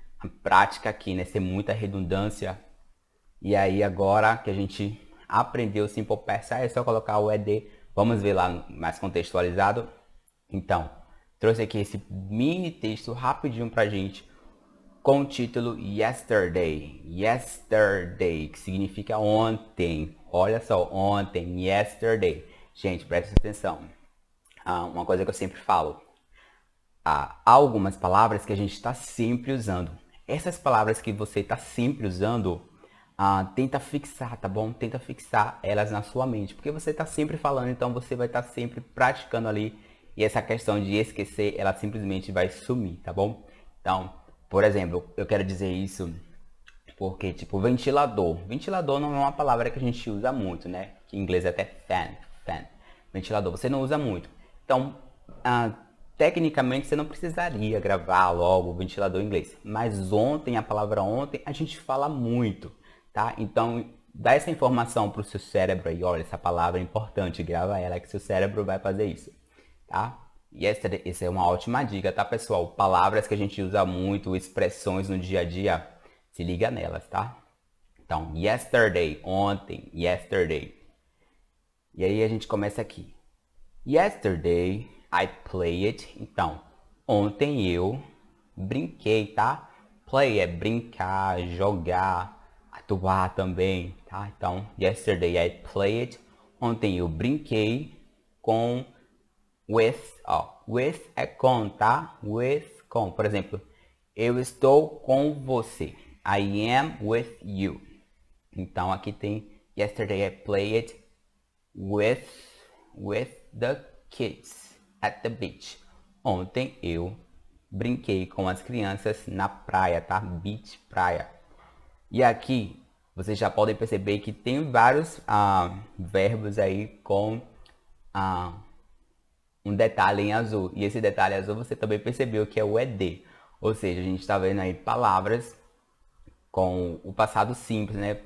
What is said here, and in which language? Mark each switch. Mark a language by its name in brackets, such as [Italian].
[Portuguese] a prática aqui, né? Ser muita redundância. E aí agora que a gente aprendeu o Simple Past, é só colocar o ED. Vamos ver lá mais contextualizado. Então, trouxe aqui esse mini texto rapidinho pra gente com o título Yesterday. Yesterday, que significa ontem. Olha só, ontem, yesterday. Gente, presta atenção. Uma coisa que eu sempre falo. Há algumas palavras que a gente está sempre usando. Essas palavras que você está sempre usando, tenta fixar, tá bom? Tenta fixar elas na sua mente. Porque você está sempre falando, então você vai estar sempre praticando ali. E essa questão de esquecer, ela simplesmente vai sumir, tá bom? Então, por exemplo, eu quero dizer isso porque, tipo, ventilador. Ventilador não é uma palavra que a gente usa muito, né? Que em inglês é até fan. Ventilador, você não usa muito. Então, tecnicamente, você não precisaria gravar logo o ventilador em inglês. Mas ontem, a palavra ontem, a gente fala muito, tá? Então, dá essa informação para o seu cérebro aí. Olha, essa palavra é importante, grava ela que seu cérebro vai fazer isso, tá? E essa é uma ótima dica, tá, pessoal? Palavras que a gente usa muito, expressões no dia a dia, se liga nelas, tá? Então, yesterday, ontem, yesterday. E aí a gente começa aqui. [English] Yesterday, I played. [Portuguese] Então, ontem eu brinquei, tá? Play é brincar, jogar, atuar também, tá? [English] Então, yesterday I played. [Portuguese] Ontem eu brinquei com with, with é com, tá? With, com. Por exemplo, eu estou com você. [English] I am with you. [Portuguese] Então, aqui tem [English] yesterday I played with the kids at the beach. [Portuguese] Ontem eu brinquei com as crianças na praia, tá? Beach, praia. E aqui vocês já podem perceber que tem vários verbos aí com um detalhe em azul. E esse detalhe azul você também percebeu que é o ED. Ou seja, a gente está vendo aí palavras com o passado simples, né?